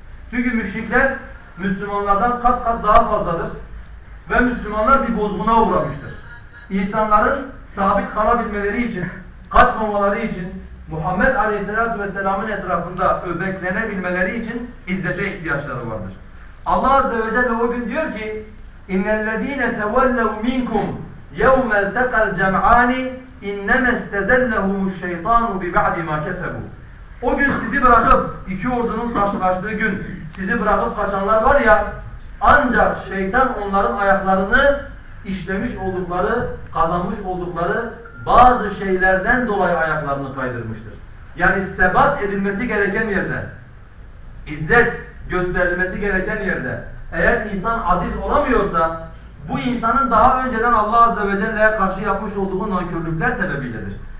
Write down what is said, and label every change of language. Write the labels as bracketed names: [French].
[Turkish] Çünkü müşrikler Müslümanlardan kat kat daha fazladır ve Müslümanlar bir bozguna uğramıştır. İnsanların sabit kalabilmeleri için, kaçmamaları için Muhammed Aleyhisselatü Vesselam'ın etrafında öbeklenebilmeleri için izzete ihtiyaçları vardır. Allah Azze ve Celle o gün diyor ki [Arabic] اِنَّ الَّذ۪ينَ تَوَلَّوْ مِنْكُمْ يَوْمَ الْتَقَ الْجَمْعَانِ اِنَّمَ اسْتَزَلَّهُمُ الشَّيْطَانُ بِبَعْدِ مَا كَسَبُوا. [Turkish] O gün sizi bırakıp, iki ordunun karşılaştığı gün sizi bırakıp kaçanlar var ya, ancak şeytan onların ayaklarını işlemiş oldukları, kazanmış oldukları bazı şeylerden dolayı ayaklarını kaydırmıştır. Yani sebat edilmesi gereken yerde, izzet gösterilmesi gereken yerde, eğer insan aziz olamıyorsa, bu insanın daha önceden Allah Azze ve Celle'ye karşı yapmış olduğu nankörlükler sebebiyledir.